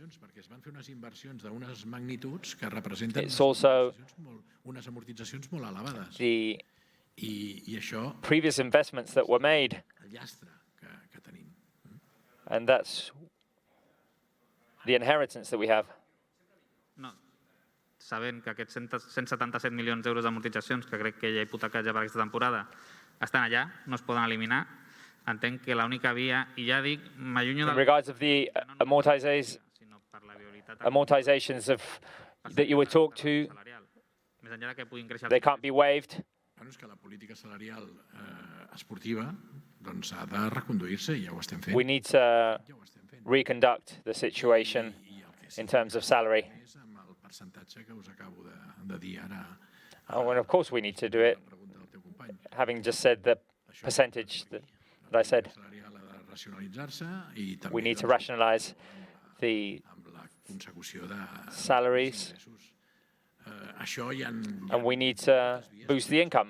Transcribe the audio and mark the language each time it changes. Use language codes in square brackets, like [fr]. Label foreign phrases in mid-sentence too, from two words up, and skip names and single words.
[en] It's also the previous investments that were made. And that's the inheritance that we have. [ca] Sabent que aquests 177 milions d'euros d'amortitzacions, que crec que hi ha hipotecats ja per aquesta temporada, estan allà, no es poden eliminar. Entenc que l'única via, i ja dic, m'allunyo [en] In regards of the amortizations that you would talk to, they can't be waived. [ca] És que la política salarial esportiva ha de reconduir-se i ja ho estem fent. [en] We need to reconduct the situation in terms of salary. Oh, and of course we need to do it. Having just said the percentage that I said, we need to rationalize the salaries, and we need to boost the income.